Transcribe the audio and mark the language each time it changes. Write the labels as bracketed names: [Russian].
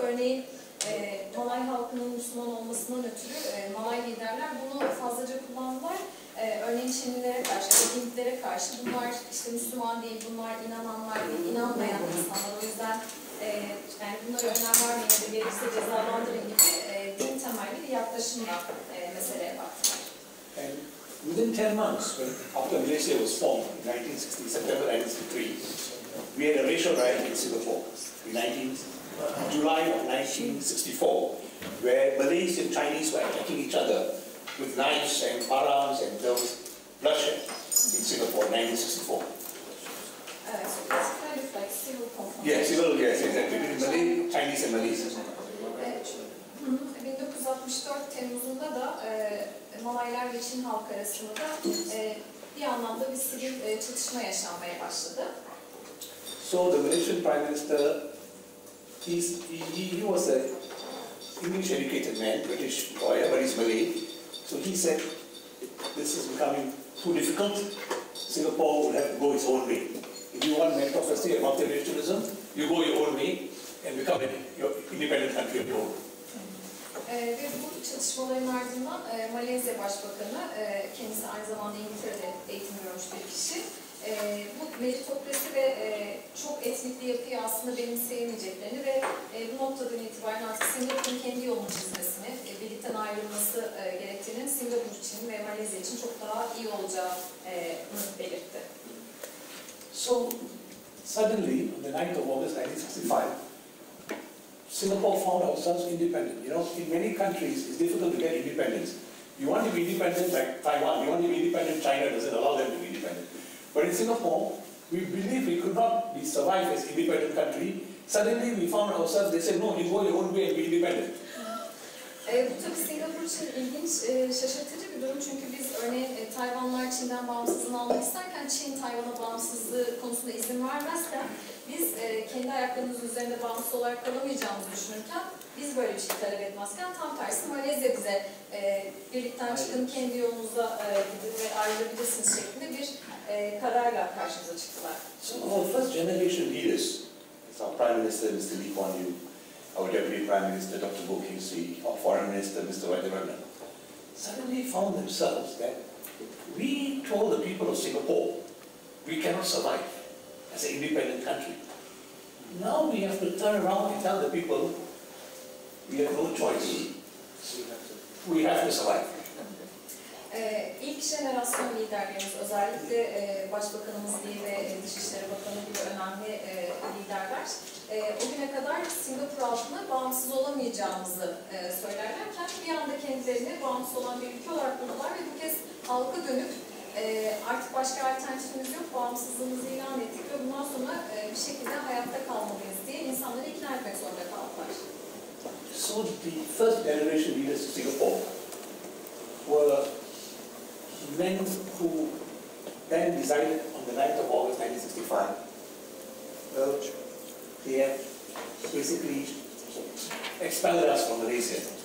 [Turkish] Örneğin Malay halkının Müslüman olmasından ötürü Malay liderler bunu fazlaca kullandılar. Örneğin Çinlilere karşı, Hintlilere karşı bunlar işte Müslüman değil, bunlar inananlar değil, inanmayan insanlar. O yüzden yani bunlara önem vermeyin ya da gerekirse cezalandırın gibi din temelli bir yaklaşımla meseleye baktılar. [English] And within 10 months, after Malaysia was formed in 1960, September 1963, we had a racial riot in Singapore in July of 1964, where Malays and Chinese were attacking each other with knives and firearms, and there was bloodshed in Singapore in 1964. So it's kind of like civil conflict. Yes, exactly. Between Malay, Chinese and Malays. [Turkish] 1964 Temmuz'unda da Malaylar ve Çin halkı arasında da bir anlamda bir sivil çatışma yaşanmaya başladı. [English] So the Malaysian Prime Minister, he was an English-educated man, British lawyer, but he's Malay. So he said, this is becoming too difficult. Singapore will have to go its own way. If you want meritocracy and multiracialism, you go your own way and become an independent country of your own. [Turkish] Ve bu çatışmaların ardından Malezya Başbakanı, kendisi aynı zamanda İngiltere'de eğitim görmüş bir kişi, bu meritokrasi ve çok etnikli yapıyı aslında benimseyemeyeceklerini ve bu noktadan itibaren artık Singapur'un kendi yolunu çizmesini, birlikten ayrılması gerektiğinin Singapur için ve Malezya için çok daha iyi olacağını belirtti. [English] So suddenly, on the 9th of August 1965, Singapore found ourselves independent. In many countries, it's difficult to get independence. You want to be independent like Taiwan, you want to be independent, China doesn't allow them to be independent. But in Singapore, we believed we could not survive as an independent country. Suddenly we found ourselves, they said, no, you go your own way and be independent. [Turkish] Bu tabii Singapur için ilginç, şaşırtıcı bir durum çünkü biz örneğin Tayvanlar Çin'den bağımsızlığını almak isterken Çin Tayvan'a bağımsızlığı konusunda izin vermezken biz kendi ayaklarımızın üzerinde bağımsız olarak kalamayacağımızı düşünürken biz böyle bir şey talep etmezken tam tersi Malezya bize birlikten çıkın kendi yolunuzda gidin ve ayrılabilirsiniz şeklinde bir kararla karşımıza çıktılar. [English] So our first generation leaders, our Prime Minister Mr. Lee Kuan Yew, our Deputy Prime Minister Dr. Goh Keng Swee, our Foreign Minister Mr. Rajaratnam, suddenly found themselves that we told the people of Singapore we cannot survive as an independent country. Now we have to turn around and tell the people we have no choice. We have to survive. [Turkish] İlk jenerasyon liderlerimiz, özellikle Başbakanımız Lee ve Dışişleri Bakanı gibi önemli liderler, o güne kadar Singapur halkına bağımsız olamayacağımızı söylerlerken bir anda kendilerini bağımsız olan bir ülke olarak buldular ve bu kez halka dönüp artık başka alternatifimiz yok, bağımsızlığımızı ilan ettik ve bundan sonra bir şekilde hayatta kalmalıyız diye insanları ikna etmek zorunda kaldılar. [English] So the first generation leaders of Singapore were men who then decided on the 9th of August 1965, well, they have basically expelled us from Malaysia.